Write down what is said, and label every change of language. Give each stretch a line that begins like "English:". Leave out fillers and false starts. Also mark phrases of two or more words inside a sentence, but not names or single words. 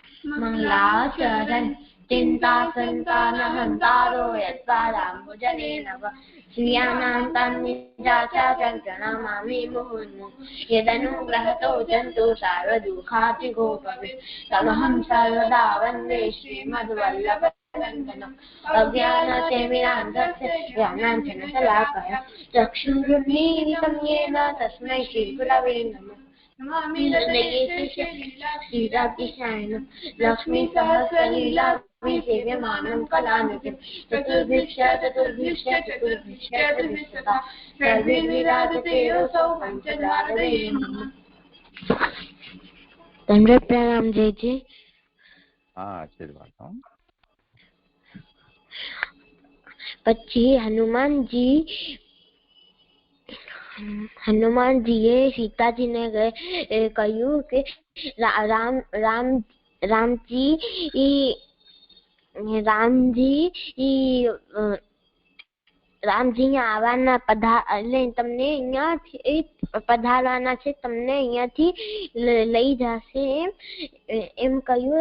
Sanskrit: मंगलाचरण चिंता संतान हंतारो यत्पादाम्बुजनेन श्रियाणां तन्निजाचाचं प्रणमामि मुहुर्मुहुः यदनुग्रहतो जन्तु सर्वदुःखातिगोपवे तमहं सर्वदा वन्दे श्रीमद्वल्लभनन्दनम् अज्ञानतिमिरान्धस्य ज्ञानाञ्जनशलाकया चक्षुरुन्मीलितं येन तस्मै श्रीगुरवे नमः श्रीरातिशायनं लक्ष्मी सहस्रलीला विसेव्यमानं कलानिधिं चतुर्भिश्च चतुर्भिश्चता सर्वैर्विराजते योऽसौ पञ्चधारवे नमः।
Hindi: दंडवत प्रणाम जय जी। हाँ आशीर्वाद।
Gujarati: પછી હનુમાનજીએ સીતાજીને કહ્યું કે રામજી આવવાના તમને અહીંયાથી પધારવાના છે, તમને અહીંયાથી લઈ જશે એમ કહ્યું।